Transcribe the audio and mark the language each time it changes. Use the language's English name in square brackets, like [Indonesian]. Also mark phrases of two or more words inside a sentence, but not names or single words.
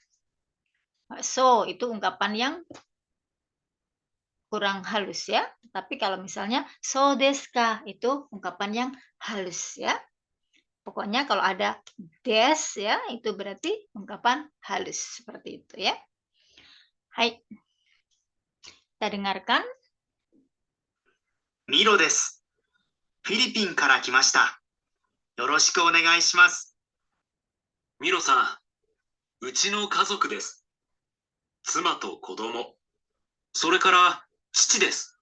[Indonesian] So itu ungkapan yang kurang halus ya. Tapi kalau misalnya [Japanese] そうですか [Indonesian] itu ungkapan yang halus ya. Pokoknya kalau ada des ya itu berarti ungkapan halus seperti itu ya. Hai. Kita dengarkan. [Japanese] ミロです。フィリピンから来ました。よろしくお願いします。ミロさん、うちの家族です。妻と子供、それから父です。